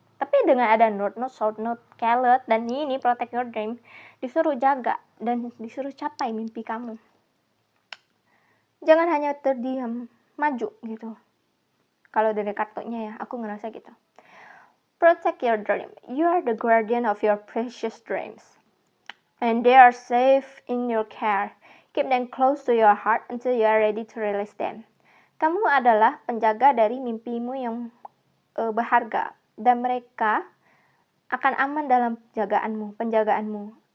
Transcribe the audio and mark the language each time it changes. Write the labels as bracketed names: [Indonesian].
[Indonesian] Tapi dengan ada North Node, South Node, Carrot, dan ini Protect Your Dream, disuruh jaga dan disuruh capai mimpi kamu. Jangan hanya terdiam, maju gitu. Kalau dari kartunya ya, aku ngerasa gitu. [English] Protect your dream. You are the guardian of your precious dreams. And they are safe in your care. Keep them close to your heart until you are ready to release them. [Indonesian] Kamu adalah penjaga dari mimpimu yang berharga. Dan mereka akan aman dalam penjagaanmu.